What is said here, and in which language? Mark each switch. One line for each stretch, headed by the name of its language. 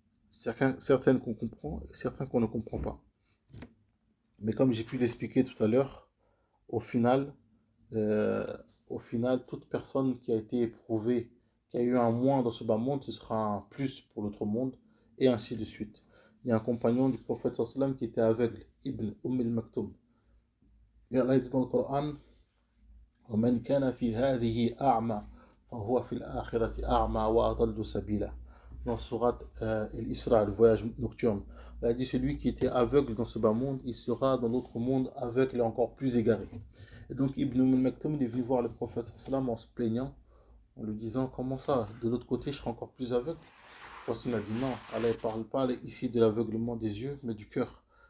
French: Certaines qu'on comprend et certaines qu'on ne comprend pas. Mais comme j'ai pu l'expliquer tout à l'heure, au final, euh, toute personne qui a été éprouvée, qui a eu un moins dans ce bas monde, ce sera un plus pour l'autre monde, et ainsi de suite. Il y a un compagnon du prophète sallam qui était aveugle, Ibn al-Maktoum. Et Allah dit dans le Coran,
Arabic: وَمَنْ كَانَ فِي هَذِهِ أَعْمَى فَهُوَ فِي الْآخِرَةِ أَعْمَى وَأَضَلُّ سَبِيلًا.
French: Dans Surat Al-Isra, le voyage nocturne, Allah dit celui qui était aveugle dans ce bas monde, il sera dans l'autre monde aveugle et encore plus égaré. Et donc Ibn Maktoum il est venu voir le prophète sallam en se plaignant, en lui disant comment ça, de l'autre côté je serai encore plus aveugle. Le prophète a dit non, Allah ne parle pas ici de l'aveuglement des yeux, mais du cœur.